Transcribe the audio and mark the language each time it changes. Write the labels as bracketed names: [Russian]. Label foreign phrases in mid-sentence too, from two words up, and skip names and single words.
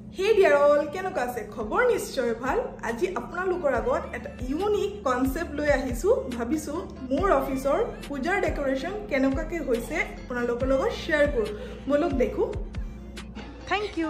[English] Hey dear all, [Assamese] কেনেকুৱা আছে খবৰ নিশ্চয় ভাল আজি আপোনালোকৰ আগত এটা [English] unique concept [Assamese] লৈ আহিছো ভাবিছো মোৰ অফিসৰ পূজাৰ ডেকোৰেশন কেনেকুৱাকে হৈছে আপোনালোকৰ লগত শেয়াৰ কৰো বলক দেখো [English] thank you